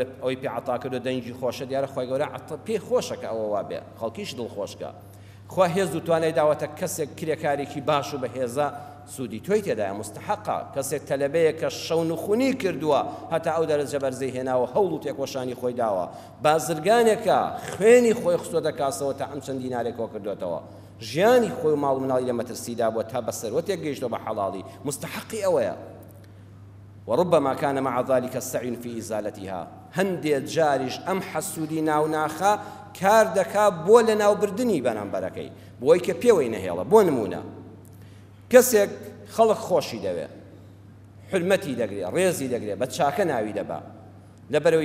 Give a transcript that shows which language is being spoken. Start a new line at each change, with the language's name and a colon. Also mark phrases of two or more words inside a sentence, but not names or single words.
Central Kurdish: ئەوەی پێ عەتا کردو دەنگی خۆشە دیارە خۆی گەورە پێی خۆشە کە ئەوە وا بێ خەڵکیش دڵخۆشکە خوا هێز و توانای داوەتە کەسێک کرێکارێکی باش و بەهێزە سوودی تۆی تێدایە مستحقە کەسێک تەلەبەیە کە شەون و خونی کردووە هەتا ئەو دەرەجە بەرزەی هێناوە هەوڵ و تێکۆشانی خۆی داوە بازرگانێکە خوێنی خۆی خستۆ دەکاسەوە تا ئەم چەند دینارێکەوە کردوێتەوە ژیانی خۆی ماڵ و مناڵی لە مەترسیدا بووە تا بەسەرەوەتێک گەیشتەوە بە حەڵاڵی مستحقی ئەوەیە
Arabic: وربما كان مع ذلك السعي في إزالتها
Central Kurdish: هەندێک جاریش ئەم حەسوودی ناوناخە کار دەکا بۆ لە ناوبردنی بەرامبەرەکەی بۆی کە پێوەی نەهێڵە بۆ نمونە کەسێک خەڵک خۆشی دەوێت حرمەتی دەگرێت ڕێزی دەگرێت بە چاکە ناوی دەبا لەبەرەوەی